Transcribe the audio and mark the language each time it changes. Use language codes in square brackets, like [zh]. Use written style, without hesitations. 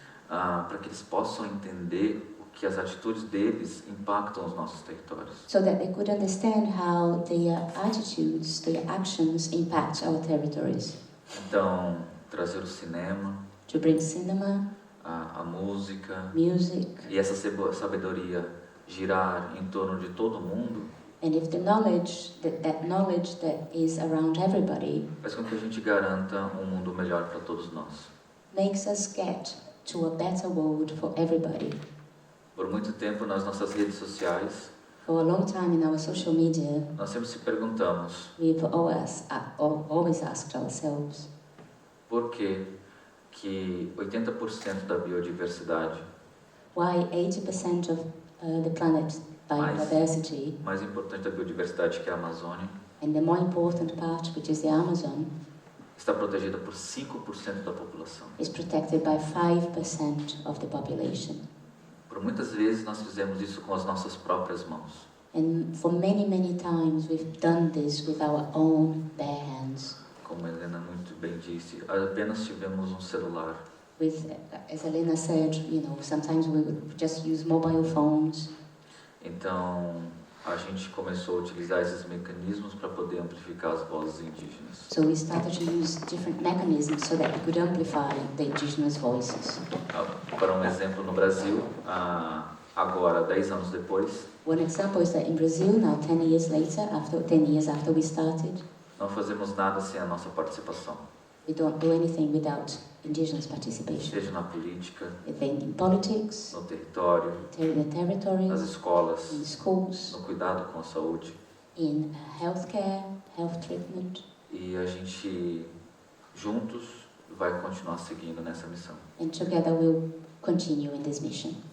[pt] Para que eles possam entender o que as atitudes deles impactam os nossos territórios. [en] So that they could understand how their attitudes, their actions impact our territories. [pt] Então, trazer o cinema, [en] to bring cinema, [pt] a música, [en] music, [pt] e essa sabedoria girar em torno de todo mundo. [en] And if the knowledge that is around everybody [pt] faz com que a gente garanta um mundo melhor para todos nós. [en] Makes us get to a better world for everybody. [pt] Por muito tempo nas nossas redes sociais, [en] for a long time in our social media, [pt] nós sempre se perguntamos, [en] we've always asked ourselves, [pt] por que 80% da biodiversidade, [en] why 80% of the planet's biodiversity, [pt] mais importante da biodiversidade que é a Amazônia, [en] and the more important part, which is the Amazon, [pt] está protegida por 5% da população. [en] Is protected by 5% of the population. [pt] Por muitas vezes nós fizemos isso com as nossas próprias mãos. [en] And for many times we've done this with our own bare hands. [pt] Como a Helena muito bem disse, apenas tivemos um celular. [en] As Helena said, sometimes we would just use mobile phones. [pt] Então, a gente começou a utilizar esses mecanismos para poder amplificar as vozes indígenas. [en] So we started to use different mechanisms so that we could amplify the indigenous voices. [pt] Para exemplo, no Brasil, agora 10 anos depois, [en] one example is that in Brazil, now 10 years after we started, [pt] não fazemos nada sem a nossa participação. [en] We don't do anything without indigenous participation. [pt] Seja na política, [en] in politics, [pt] no território, [en] the territory, [pt] nas escolas, [en] in schools, [pt] no cuidado com a saúde, [en] in healthcare, health treatment. [pt] E a gente juntos vai continuar seguindo nessa missão. [en] And together we'll continue in this mission.